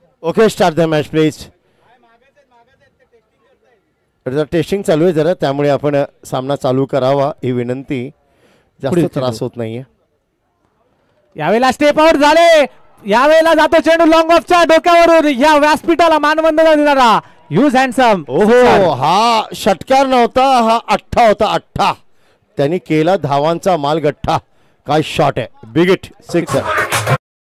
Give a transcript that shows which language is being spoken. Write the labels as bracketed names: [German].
[English] Okay, start the match please. [Marathi] Testing चालू आहे जरा, त्यामुळे आपण सामना चालू करावा ही विनंती. जास्त त्रास होत नाहीये. यावेळेला स्टेप आउट झाले. यावेळेला जातो चेंडू लॉंग ऑफच्या डोक्यावरून. या व्यासपीठाला मानवंदना देणारा यूज हँडसम. ओहो, हा षटकार नव्हता, हा 8 होता. 8 त्यांनी केला धावांचा मालगठ्ठा. काय शॉट आहे, बिग हिट, 6.